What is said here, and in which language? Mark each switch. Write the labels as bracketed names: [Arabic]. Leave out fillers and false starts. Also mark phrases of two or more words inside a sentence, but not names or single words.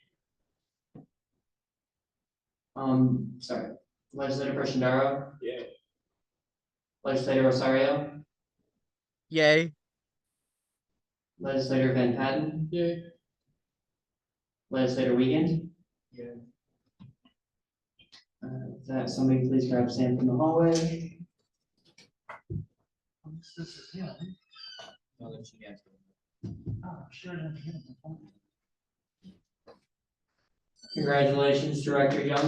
[English] Sorry. Legislator Pershendaro. Yay. Legislator Rosario. Yay. Legislator Van Patten. Yay. Legislator Wiegand. Yay. With that, somebody please grab Sam from the hallway. Congratulations, Director Young.